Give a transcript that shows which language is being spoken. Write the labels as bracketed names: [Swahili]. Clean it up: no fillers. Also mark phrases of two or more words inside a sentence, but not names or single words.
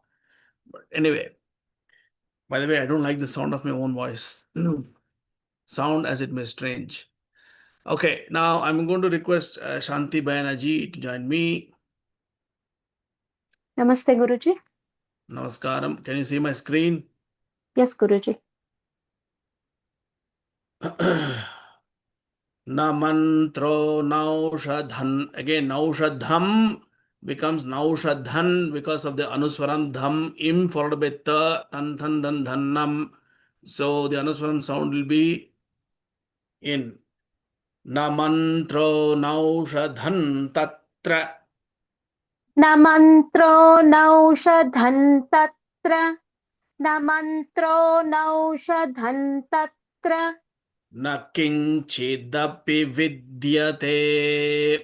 [English] But anyway, by the way, I don't like the sound of my own voice. Sound as it may strange. Okay, now I'm going to request Shanti Bayanaji to join me. [Hindi] नमस्ते, गुरुजी. [English] Namaskaram. Can you see my screen? Yes, Guruji. [Sanskrit] न मन्त्रो नौषधम्. [English] Again, naushadham becomes naushadhan because of the anuswaram dham im followed by ta tan than dan dhannam. So the anuswaram sound will be in. [Sanskrit] न मन्त्रो नौषधं तत्र. न मन्त्रो नौषधं तत्र. न मन्त्रो नौषधं तत्र. न किञ्चिदपि विद्यते.